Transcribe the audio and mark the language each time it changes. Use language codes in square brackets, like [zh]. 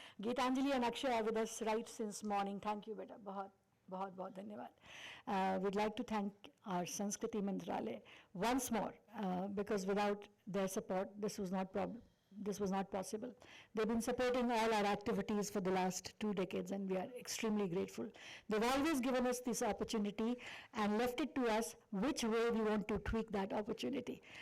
[en] Geetanjali and Akshay are with us right since morning. Thank you [hi] बेटा, बहुत बहुत बहुत धन्यवाद। [en] We'd like to thank our Sanskriti Mantralaya once more because without their support this was not possible. They've been supporting all our activities for the last 2 decades and we are extremely grateful. They've always given us this opportunity and left it to us which way we want to tweak that opportunity.